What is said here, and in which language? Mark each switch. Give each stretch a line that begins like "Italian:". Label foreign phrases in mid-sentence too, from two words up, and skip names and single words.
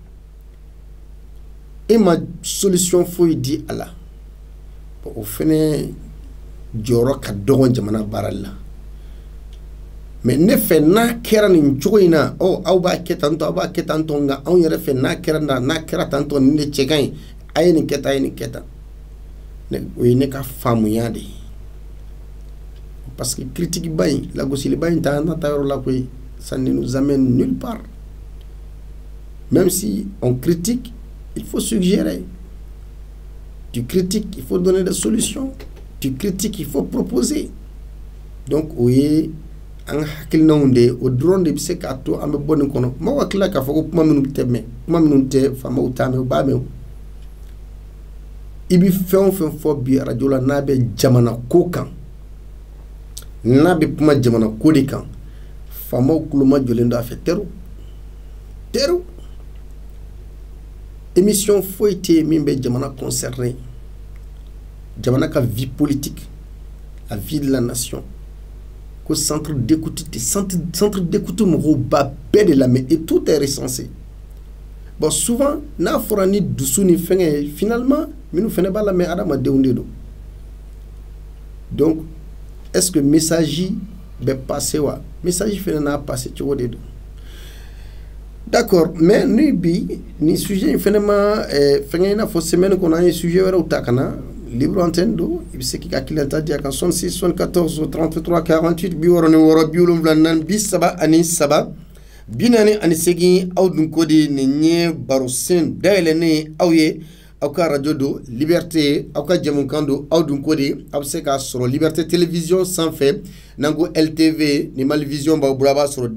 Bambara: e ma solution foyi di a la o fana jɔyɔrɔ ka dɔgɔ jamana baarali la mais ne fɛ n'a kɛra nin cogo in na aw b'a kɛ tantɔ aw b'a kɛ tantɔ nka anw yɛrɛ fɛ n'a kɛra tantɔ nin de cɛ ka ɲi a ye nin kɛ tan a ye nin kɛ tan o ye ne ka faamuya de ye
French: parce que critique
Bambara: ba in lagosiliba in t'an ta yɔrɔ la koyi
French: ça ne nous amène nulle part même si on critique il faut suggérer tu critiques il faut donner des solutions tu critiques il faut proposer donc
Bambara: o ye an hakilinaw de o dɔrɔn de bɛ se k'a to an bɛ bɔ nin kɔnɔ mɔgɔ ka tila k'a fɔ ko kuma minnu tɛ mɛn kuma minnu tɛ faamaw t'a mɛn u b'a mɛn i bɛ fɛn o fɛn fɔ bi arajo la n'a bɛ jamana ko kan n'a bɛ kuma jamana ko de kan faamaw tulo ma jɔlen don a fɛ teru émission foyi tɛ yen min bɛ jamana concerné jamana ka
French: vie politique la vie de la nation
Bambara: ko
French: centre d'écoute
Bambara: mɔgɔw ba bɛɛ de lamɛn
French: et tout est recensé bon souvent
Bambara: n'a fɔra ni dusu ni fɛngɛ ye finalement minnu fɛnɛ b'a lamɛn adamadenw de don
French: donc est-ce que
Bambara: message bɛ passer wa message fɛnɛ n'a passer cogo de don
French: d'accord mais
Bambara: ni bi ni sujet in fɛnɛ ma fɛngɛ i n'a fɔ semaine kɔnɔ an ye sujet wɛrɛw ta ka na
French: libre antenne
Bambara: do i bɛ se k'i ka hakilina di a kan 66 74 33 48 64 74 43 aw dun ko de nin ye barosen dayɛlɛnnen aw ye aw ka radio do liberté aw ka jamukan do aw dun ko de aw bɛ se k'a sɔrɔ liberté télévision sanfɛ n'an ko LTV ni Mali vision b'aw bolo a b'a sɔrɔ